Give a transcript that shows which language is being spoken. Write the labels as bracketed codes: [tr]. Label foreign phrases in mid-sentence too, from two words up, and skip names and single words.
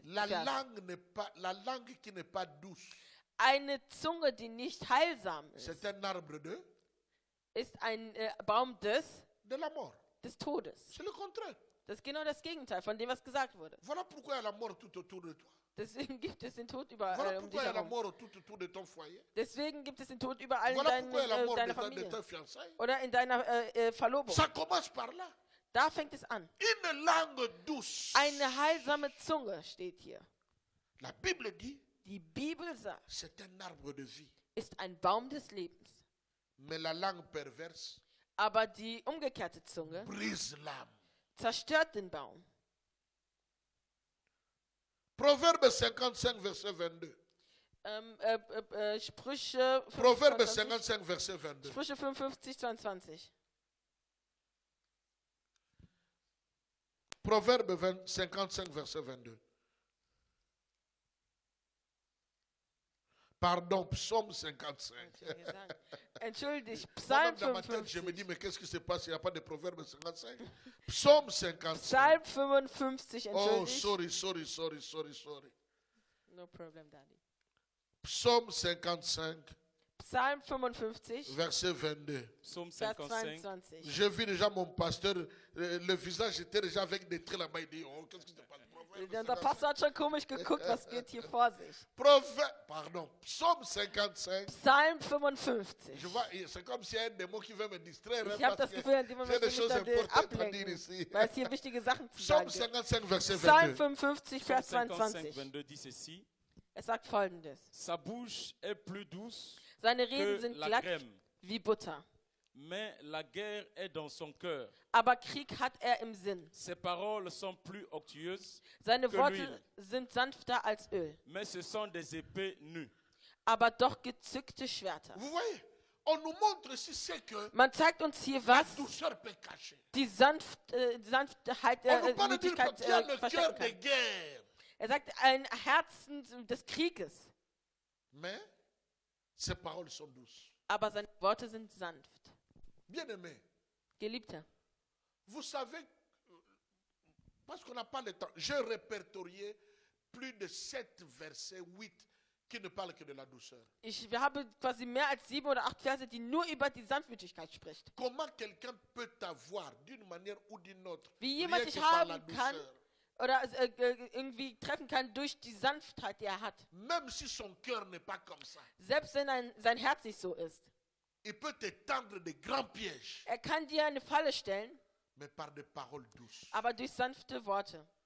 [fr] La [de] Vers. [fr] langue qui n'est pas douce, [de] Eine Zunge, die nicht heilsam ist, [fr] c'est un arbre [de] ist ein Baum [fr] de la mort. [de] des Todes. [fr] C'est le contraire. [de] Das ist genau das Gegenteil von dem, was gesagt wurde. [fr] Voilà pourquoi il y a la mort tout autour de toi. [de] Deswegen gibt es den Tod überall [fr] Voilà [de] um dich [fr] pourquoi il y a la [de] herum. [fr] mort tout autour de ton foyer. [de] Deswegen gibt es den Tod überall in [fr] Voilà pourquoi il y a la mort [de] deiner [fr] de [de] Familie [fr] tes fiançailles. [de] oder in deiner Verlobung. [fr] Ça commence par là. [de] Da fängt es an. [fr] Une langue douce. [de] Eine heilsame Zunge steht hier. [fr] La Bible dit, [de] Die Bibel sagt, [fr] c'est un arbre de vie. [de] ist ein Baum des Lebens. [fr] Mais la langue perverse [de] Aber die umgekehrte Zunge [fr] brise l'âme. [de] zerstört den Baum. [fr] Proverbe 55, verset 22. [de] Sprüche [fr] Proverbe 55, 55, verset 22. [de] Sprüche 55, 22. [fr] Proverbe 55, verset 22. Pardon, psaume 55. [de] Entschuldigt, [fr] Moi-même, [de] Psalm [fr] dans ma tête, je me [de] 55. [fr] dis, mais qu'est-ce qui se passe? Il n'y a pas de proverbe 55. Psaume 55. [de] Psalm 55, Oh, entschuldigt. [en] sorry. No problem, Daddy. [fr] Psaume 55, [de] Psalm 55, [fr] verset 22. Psaume [de] Vers [fr] 55. [de] 22. [fr] J'ai vu déjà mon pasteur, le visage était déjà avec des traits là-bas. Il dit, oh, qu'est-ce qui se passe? Proverbe [de] Der [fr] 55. [de] Pastor hat schon komisch geguckt, was geht hier vor sich. [fr] Psaume 55. [de] Psalm 55. [fr] Je vois, c'est comme s'il y a un démon qui veut me distraire. [de] Ich habe das Gefühl, in dem [fr] j'ai [de] Moment [fr] des [de] möchte [fr] choses [de] ich da [fr] importantes à dire [de] ablenken, [fr] ici. [de] weil es hier wichtige Sachen zu [fr] Psaume [de] sagen gibt. [fr] 55, verset [de] Psalm [fr] 22. [de] 55, [fr] Psaume [de] Vers [fr] 55, [de] 22. [fr] 22 dit ceci. [de] Es sagt folgendes. [fr] Sa bouche est plus douce [de] Seine Reden [fr] que [de] sind [fr] la [de] glatt [fr] crème, [de] wie Butter. [fr] mais la guerre est dans son cœur. [de] Aber Krieg hat er im Sinn. [fr] Ses paroles sont plus onctueuses, [de] Seine [fr] que [de] Worte [fr] l'huile. [de] sind sanfter als Öl, [fr] mais ce sont des épées nues. [de] aber doch gezückte Schwerter. [fr] Vous voyez, on nous montre ici c'est que [de] Man zeigt uns hier, [fr] la [de] was [fr] douceur peut cacher. [de] die Sanftheit, [fr] On nous parle d'une [de] Müdigkeit [fr] qui a le cœur [de] verstecken [fr] de [de] kann. [fr] guerre. [de] Er sagt, ein Herzen des Krieges, [fr] Mais ses paroles sont douces. [de] aber seine Worte sind sanft. [fr] Bien-aimé, [de] Geliebter, [fr] vous savez, parce qu'on n'a pas le temps, j'ai répertorié plus de 7 versets, 8, qui ne parlent que de la douceur. [de] ich habe quasi mehr als 7 oder 8 Verse, die nur über die Sanftmütigkeit spricht. [fr] Comment quelqu'un peut avoir d'une manière ou d'une autre, [de] Wie [fr] rien [de] jemand [fr] que [de] dich [fr] par la [de] haben kann [fr] douceur, [de] oder irgendwie treffen kann durch die Sanftheit, die er hat. [fr] même si son cœur n'est pas comme ça, [de] Selbst wenn sein Herz nicht so ist. [fr] il peut te tendre de grands pièges, [de] Er kann dir eine Falle stellen, [fr] mais par des paroles douces, [de] aber durch sanfte Worte.